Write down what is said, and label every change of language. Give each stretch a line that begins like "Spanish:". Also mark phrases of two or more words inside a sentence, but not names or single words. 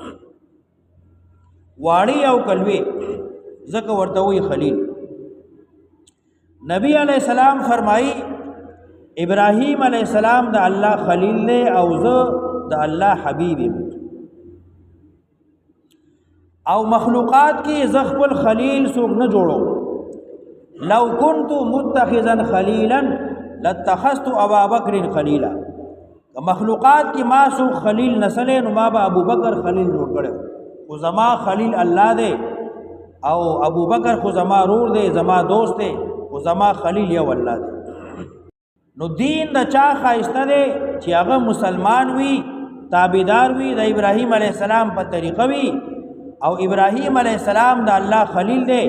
Pashto: واړی او کلوي زکه ورته وي خلیل نبی
Arabic: علیہ السلام
Pashto: فرمائی ابراہیم
Arabic: علیہ السلام
Pashto: دا اللہ خلیل دے او زه دا اللہ حبیب او مخلوقات کې ز خپل خلیل څوک نه جوړو.
Arabic: لو كنت متخذا خلیلا لاتخذت ابا بکر خلیلا.
Pashto: مخلوقات کې ما څوک خلیل نسلې نو ما به ابو بکر خلیل جوړ کړو. خو زما خلیل الله دی او ابو بکر خو زما رور دی، زما دوست دی، خو زما خلیل یو الله دی. نو دین د چا خایسته دی چې هغه مسلمان وي، تابعدار وي د ابراهیم
Arabic: علیه السلام
Pashto: په طریقه وي، او ابراهیم
Arabic: علیه السلام
Pashto: د الله خلیل دی.